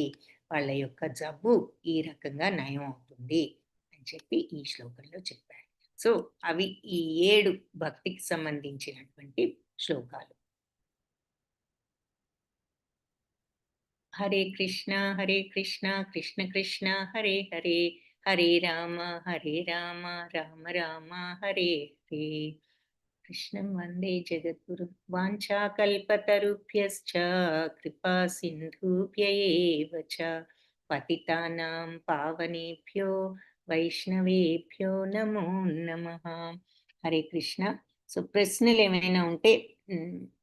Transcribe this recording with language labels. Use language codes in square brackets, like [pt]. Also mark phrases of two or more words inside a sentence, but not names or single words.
[te] వాళ్ళ యొక్క జబ్బు ఈ రకంగా నయం అవుతుంది అని చెప్పి ఈ శ్లోకంలో చెప్పారు. సో అవి ఈ 7 భక్తికి సంబంధించినటువంటి శ్లోకాలు. [sa] హరే కృష్ణ కృష్ణ కృష్ణ హరే హరే, హరే రామ రామ రామ హరే హరే. కృష్ణం వందే జగద్గురు. వాంఛాకల్పతరుభ్యశ్చ కృపా సింధుభ్య ఏవ చ పతితానాం పావనేభ్యో వైష్ణవేభ్యో నమో నమః. హరే కృష్ణ. [te] సో ప్రశ్నలు ఏమైనా ఉంటే